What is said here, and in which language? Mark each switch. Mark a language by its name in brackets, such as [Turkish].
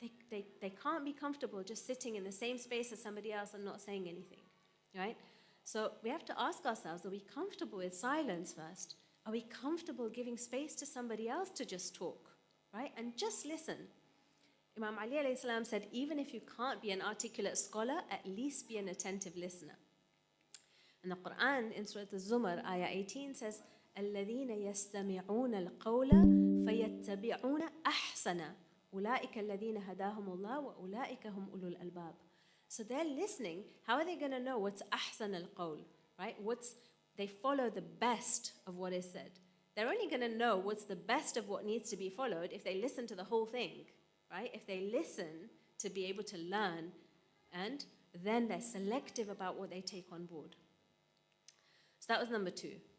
[English] They can't be comfortable just sitting in the same space as somebody else and not saying anything, right? So we have to ask ourselves, are we comfortable with silence first? Are we comfortable giving space to somebody else to just talk, right? And just listen. Imam Ali alayhi salam said, even if you can't be an articulate scholar, at least be an attentive listener. And the Quran in Surah Al-Zumar, ayah 18 says, [Arabic] الَّذِينَ يَسْتَمِعُونَ الْقَوْلَ فَيَتَّبِعُونَ أَحْسَنَ أُولَٰئِكَ الَّذِينَ هَدَاهُمُ اللَّهُ وَأُولَٰئِكَ هُمْ أُولُو الْأَلْبَابِ. [English] So they're listening. How are they going to know what's [Arabic] أحسن القول, [English] right? They follow the best of what is said. They're only going to know what's the best of what needs to be followed if they listen to the whole thing, right? If they listen to be able to learn, and then they're selective about what they take on board. So that was number 2.